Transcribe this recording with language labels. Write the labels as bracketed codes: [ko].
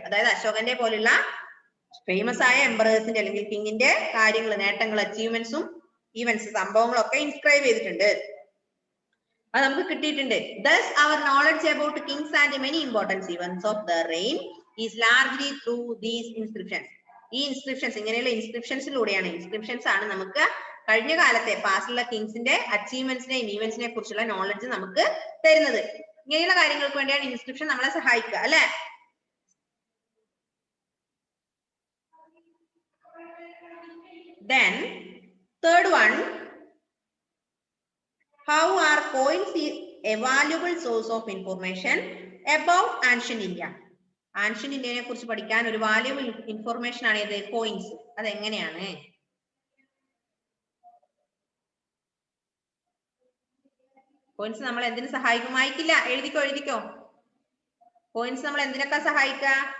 [ml] അതായത് അശോകന്റെ പോലുള്ള ഫേമസ് ആയ എംപറേഴ്സിന്റെ അല്ലെങ്കിൽ കിങ്ങിന്റെ കാര്യങ്ങൾ, നേട്ടങ്ങൾ, അച്ചീവ്മെന്റ്സും ഈവൻസ്, സംഭവങ്ങളൊക്കെ ഇൻസ്ക്രൈബ് ചെയ്തിട്ടുണ്ട്. അത് നമുക്ക് കിട്ടിയിട്ടുണ്ട്. [en] Thus our knowledge about kings and many important events of the reign is largely through these inscriptions. [ml] ഈ ഇൻസ്ക്രിപ്ഷൻസ്, ഇങ്ങനെയുള്ള ഇൻസ്ക്രിപ്ഷൻസിലൂടെയാണ്, ഇൻസ്ക്രിപ്ഷൻസ് ആണ് നമുക്ക് കഴിഞ്ഞ കാലത്തെ പാസ്റ്റുള്ള കിങ്സിന്റെ അച്ചീവ്മെന്റ്സിനെയും ഈവന്റ്സിനെ കുറിച്ചുള്ള നോളജ് നമുക്ക് തരുന്നത്. ഇങ്ങനെയുള്ള കാര്യങ്ങൾക്ക് വേണ്ടിയാണ് ഇൻസ്ക്രിപ്ഷൻ നമ്മളെ സഹായിക്കുക, അല്ലെ? [en] Then third one, how are coins a valuable source of information about ancient India? [ml] Ancient India കുറിച്ച് പഠിക്കാൻ ഒരു വാല്യുബിൾ ഇൻഫർമേഷൻ ആണ് ഇത്, കോയിൻസ്. അതെങ്ങനെയാണ്? കോയിൻസ് നമ്മൾ എന്തിനു സഹായിക്കും? വായിക്കില്ല, എഴുതിക്കോ. കോയിൻസ് നമ്മൾ എന്തിനൊക്കെ സഹായിക്കുക?